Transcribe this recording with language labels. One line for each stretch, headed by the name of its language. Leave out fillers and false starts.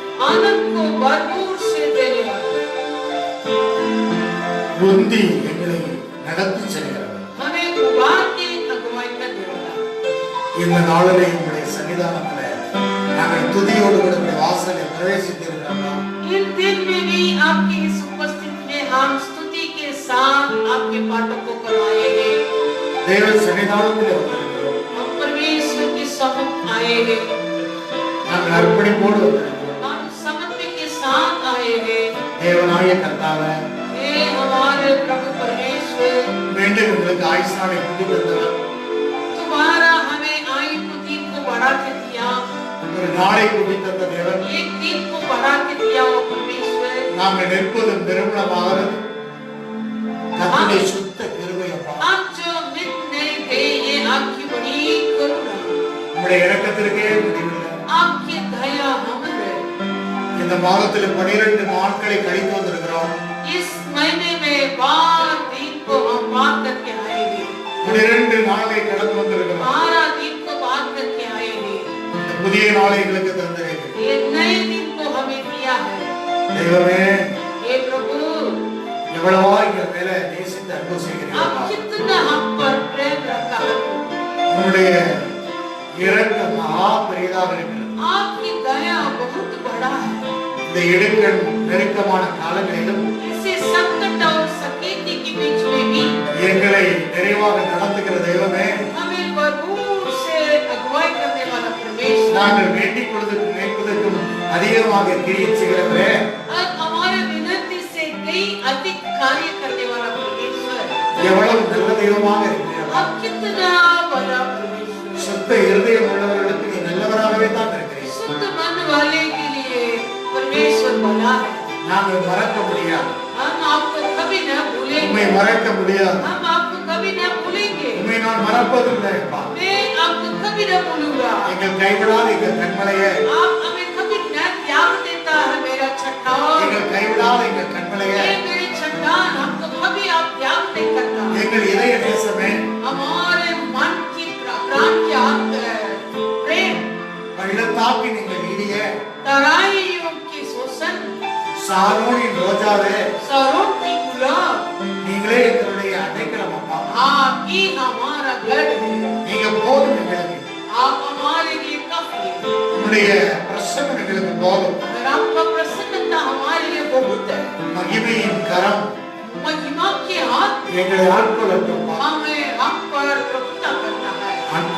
Hindi: आनंद को भरपूर से देने वाला
Tamil: உந்தி எங்களை நடத்தி செல்கிறார்.
Hindi: हमें उबार के अगुवाई करने वाला
Tamil: இந்த நாளிலே உங்களுடைய சன்னிதானத்திலே நாங்கள் துதியோடு கூட உங்களுடைய வாசலில் பிரவேசித்திருக்கிறோம்.
Hindi: इस दिन में भी आपकी इस उपस्थिति में हम स्तुति के साथ आपके पाठकों को आएंगे।
Tamil: தேவ சன்னிதானத்திலே வந்திருக்கிறோம்.
Hindi: हम परमेश्वर के सम्मुख आएंगे।
Tamil: நாங்கள் அர்ப்பணிப்போடு வந்திருக்கிறோம்.
Hindi: हम समर्पण के साथ आएंगे।
Tamil: தேவனாய கர்த்தாவே,
Hindi: हे हमारे प्रभु परमेश्वर,
Tamil: மீண்டும் உங்களுக்கு ஆயுஷ்நாளை கொண்டு வந்தவர்,
Hindi: तुम्हारा हमें आयु को दिन को बढ़ा के दिया,
Tamil: ஒரு நாளை கொண்டு தந்த தேவன்,
Hindi: एक दिन को बढ़ा के दिया वो परमेश्वर।
Tamil: நாங்கள் நிற்பதும் நிறுவனமாகிறது கர்த்தருடைய சுத்த கிருபை அப்பா.
Hindi: आप जो मिट नहीं थे ये आपकी बड़ी करुणा।
Tamil: உம்முடைய இரக்கத்திற்கே முடிவில்லை. மாதத்தில் 12 நாட்களை கழித்து வந்திருக்கிறோம்.
Hindi: इस महीने में 12 दिन को हम पार करके आए हैं.
Tamil: 12 நாளை கடந்து வந்திருக்கிறோம்.
Hindi: 12 दिन को पार करके आए हैं.
Tamil: இந்த புதிய நாளை எங்களுக்கு தந்திருக்கிறீர்.
Hindi: ये नए दिन को हमें दिया है.
Tamil: தெய்வமே,
Hindi: हे प्रभु,
Tamil: எவ்வளவா எங்கள் மேல நேசித்து அன்பு செய்கிறீர்கள்.
Hindi: आप कितना हम पर प्रेम रखा है.
Tamil: உங்களுடைய இரக்கம் மகா பெரியதாக இருக்கிறது.
Hindi: आपकी दया बहुत बड़ा है.
Tamil: இந்த இடுக்கண் நெருக்கமான காலங்களிலும்
Hindi: इसे संकट और सकेती के बीच में भी
Tamil: எங்களை நிறைவாக நடத்துகிற தெய்வமே,
Hindi: हमें भरपूर से अगुवाई करने वाला परमेश्वर,
Tamil: நாங்கள் வேண்டிக் கொள்வதற்கும் நினைப்பதற்கும் அதிகமாக கிரியை செய்கிறவரே,
Hindi: और हमारे विनती से कई अधिक कार्य करने वाला परमेश्वर,
Tamil: எவ்வளவு நல்ல தெய்வமாக இருக்கிறீர்கள்.
Hindi: आप कितना बड़ा परमेश्वर,
Tamil: சுத்த இருதயம் உள்ளவர்களுக்கு நீ நல்லவராகவே தான் இருக்கிறீர்கள்.
Hindi: शुद्ध मन वाले के लिए परमेश्वर भला है.
Tamil: நாங்கள் மறக்க முடியாது.
Hindi: हम आपको कभी न भूलेंगे.
Tamil: உம்மை மறக்க முடியாது.
Hindi: हम आपको कभी न भूलेंगे.
Tamil: உம்மை நான் மறப்பதில்லை அப்பா.
Hindi: मैं आपको कभी न भूलूंगा.
Tamil: எங்கள் கைவிடாத எங்கள் கண்மலையே,
Hindi: आप हमें कभी न त्याग देता है मेरा चट्टान.
Tamil: எங்கள் கைவிடாத எங்கள் கண்மலையே,
Hindi: ये मेरी चट्टान, हमको कभी आप त्याग नहीं करता.
Tamil: எங்கள் இதய நேசமே,
Hindi: हमारे मन की प्राण की प्रेम,
Tamil: பள்ளத்தாக்கி நீங்கள் நீடிய
Hindi: तराइयों की शोषण,
Tamil: சாரோனின் ரோஜாவே,
Hindi: सरों की गुलाब,
Tamil: நீங்களே எங்களுடைய அடைக்கலம் அப்பா.
Hindi: आप ही हमारा गढ़ है.
Tamil: நீங்க போதும் எங்களுக்கு.
Hindi: आप हमारे लिए काफी है.
Tamil: உங்களுடைய பிரசன்னம் எங்களுக்கு போதும்.
Hindi: अगर आपका प्रसन्नता हमारे लिए बहुत है,
Tamil: மகிமையின் கரம்
Hindi: महिमा के हाथ
Tamil: எங்களை ஆட்கொள்ளட்டும்.
Hindi: हमें हम पर प्रभुता करना है,